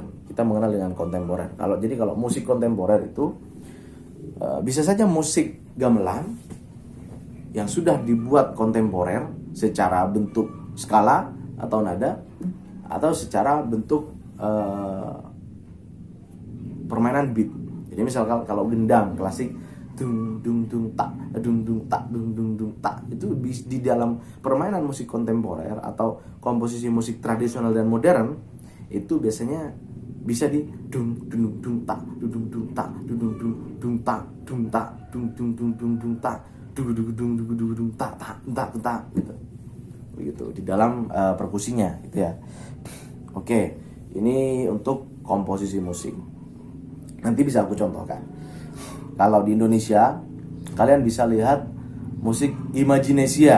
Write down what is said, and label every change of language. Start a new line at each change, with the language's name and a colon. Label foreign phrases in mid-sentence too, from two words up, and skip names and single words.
Indonesian: Kita mengenal dengan kontemporer. Kalau musik kontemporer itu bisa saja musik gamelan yang sudah dibuat kontemporer secara bentuk skala atau nada, atau secara bentuk permainan beat. Jadi misalkan kalau gendang klasik dung dung dung tak dung dung tak dung dung dung tak, itu di dalam permainan musik kontemporer atau komposisi musik tradisional dan modern itu biasanya bisa di dung dung dung tak dung dung tak dung dung dung tak dung tak dung dung dung dung dung tak dung dung dung dung dung tak tak tak gitu. Begitu di dalam perkusinya gitu ya. Oke, ini untuk komposisi musik. Nanti bisa aku contohkan. Kalau di Indonesia, kalian bisa lihat musik Imaginesia.